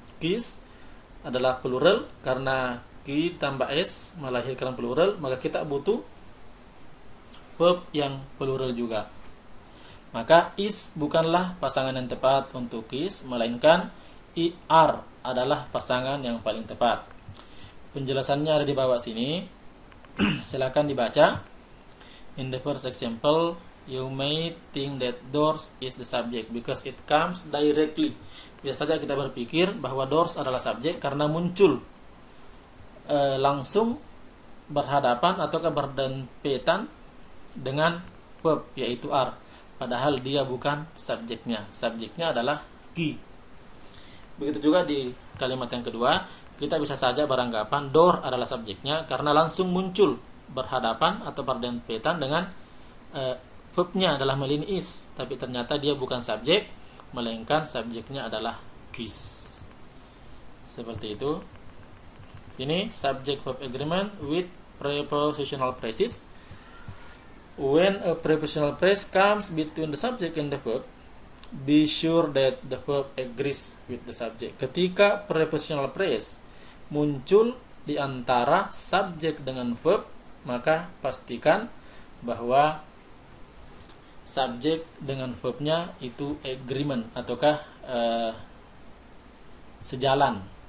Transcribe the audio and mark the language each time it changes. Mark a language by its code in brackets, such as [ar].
[id] Keys adalah plural, karena key tambah s melahirkan plural, maka kita butuh verb yang plural juga. Maka is bukanlah pasangan yang tepat untuk is, melainkan are adalah pasangan yang paling tepat. Penjelasannya ada di bawah sini. Silakan dibaca. [en] In the first example, you may think that doors is the subject because it comes directly. [id] Biasa saja kita berpikir bahwa doors adalah subjek karena muncul langsung berhadapan atau berdempetan dengan verb, yaitu are. Padahal dia bukan subjeknya. Subjeknya adalah key. Begitu juga di kalimat yang kedua, kita bisa saja beranggapan door adalah subjeknya karena langsung muncul berhadapan atau berdempetan dengan verbnya adalah hal ini is. Tapi ternyata dia bukan subjek, melainkan subjeknya adalah keys. Seperti itu. Sini [en] subject verb agreement with prepositional phrases. When a prepositional phrase comes between the subject and the verb, be sure that the verb agrees with the subject. [id] Ketika prepositional phrase muncul di antara subjek dengan verb, maka pastikan bahwa subjek dengan verbnya itu agreement ataukah sejalan.